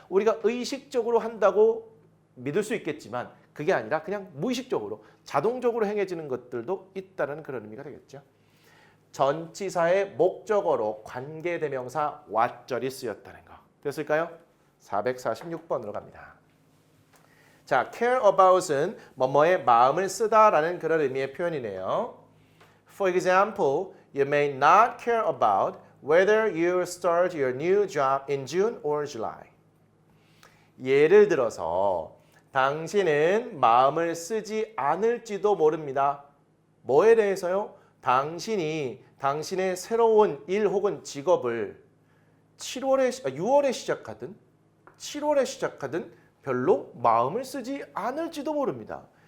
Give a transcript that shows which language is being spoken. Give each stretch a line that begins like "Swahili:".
Korean: 우리가 의식적으로 한다고 믿을 수 있겠지만 그게 아니라 그냥 무의식적으로 자동적으로 행해지는 것들도 있다는 그런 의미가 되겠죠. 전치사의 목적어로 관계대명사 what절이 쓰였다는 거. 됐을까요? 446번으로 갑니다. 자, care about은 뭐뭐의 마음을 쓰다라는 그런 의미의 표현이네요.
English: For example, you may not care about whether you start your new job in June or July.
Korean: 예를 들어서 당신은 마음을 쓰지 않을지도 모릅니다. 뭐에 대해서요? 당신이 당신의 새로운 일 혹은 직업을 6월에 시작하든 7월에 시작하든 별로 마음을 쓰지 않을지도 모릅니다.